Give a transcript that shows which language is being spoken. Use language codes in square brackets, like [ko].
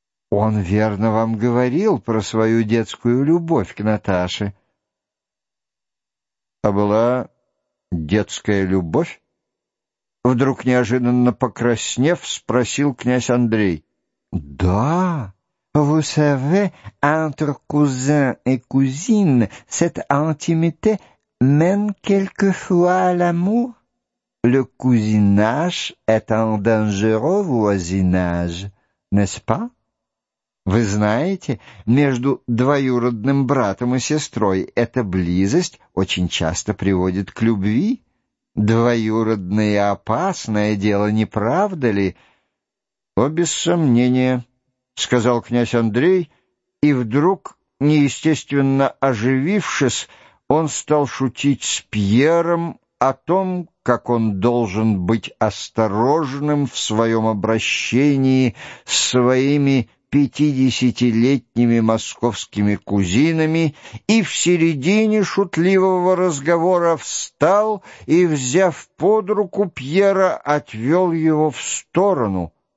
[ru] «Он верно вам говорил про свою детскую любовь к Наташе». «А была детская любовь?» Вдруг неожиданно покраснев, спросил князь Андрей. «Да. [fr] Vous savez, entre cousins et cousines, cette intimité mène quelquefois à l'amour. Le cousinage est un dangereux voisinage, n'est-ce pas?» [ru] «Вы знаете, между двоюродным братом и сестрой эта близость очень часто приводит к любви. Двоюродное опасное дело, не правда ли?» «О, без сомнения», — сказал князь Андрей, и вдруг, неестественно оживившись, он стал шутить с Пьером о том, как он должен быть осторожным в своем обращении с своими 50-летними московскими кузинами, и в середине шутливого разговора встал и, взяв под руку Пьера, отвел его в сторону.